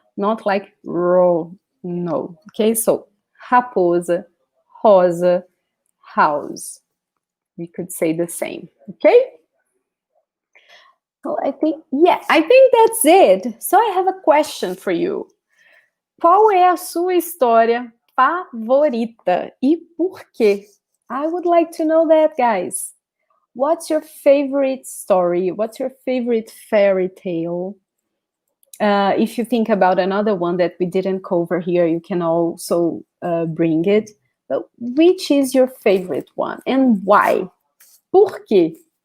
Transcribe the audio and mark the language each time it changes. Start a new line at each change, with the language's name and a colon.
English: Not like no, okay? So, raposa, rosa, house. We could say the same, okay? So I think that's it. So I have a question for you.
Portuguese: Qual é a sua história favorita e por quê?
English: I would like to know that, guys. What's your favorite story? What's your favorite fairy tale? If you think about another one that we didn't cover here, you can also bring it. But which is your favorite one and why?
Portuguese: Por quê?